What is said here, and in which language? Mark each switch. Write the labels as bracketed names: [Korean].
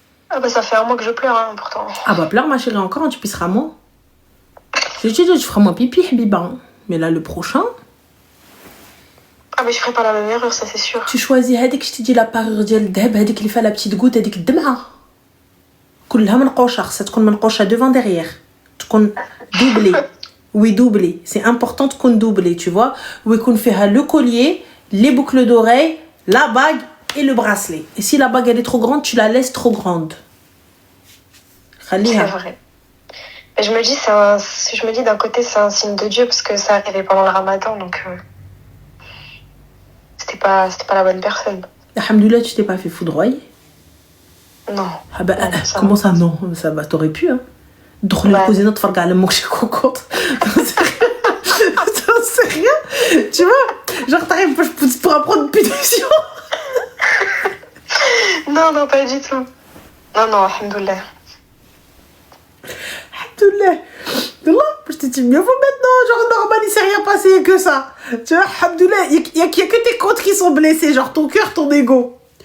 [French] Ah bah ça fait un mois que je pleure, hein, pourtant. Ah bah pleure ma chérie encore, tu pisseras moins. Je te dis, tu feras moins pipi, Habiba. Mais là, le prochain, Ah mais je ferai pas la même erreur, ça c'est sûr. tu choisis هذيك, je te dis la parure ديال الذهب, [Arabic] هذيك اللي فيها [French] la petite goutte, [Arabic] هذيك الدمعة. كلها منقوشة, خاصها تكون منقوشة [French] devant derrière. تكون doublée. Oui, doublée. C'est important تكون doublée, tu vois. [Arabic] ويكون فيها [French] le collier, les boucles d'oreilles, la bague et le bracelet. Et si la bague elle est trop grande, tu la laisses trop grande. C'est vrai. Et je me dis d'un côté c'est un signe de Dieu parce que ça arrivait pendant le Ramadan, donc c'était pas la bonne personne. Alhamdoulilah, tu t'es pas fait foudroyer? Non. Ah bah, non, comment ça non? Ça va, t'aurais pu, hein. [Arabic] دخل الكوزينة تفرج على امك شي كوكوط. [French] T'en sais rien. Tu vois? Genre t'arrives pour apprendre une punition. Non, pas du tout. Non, alhamdoulilah. Alhamdoulilah. Wallah, je te dis mieux vaut maintenant. Genre normal, il s'est rien passé que ça. Tu vois, alhamdoulilah, y a que tes côtes qui sont blessées, genre ton cœur, ton ego.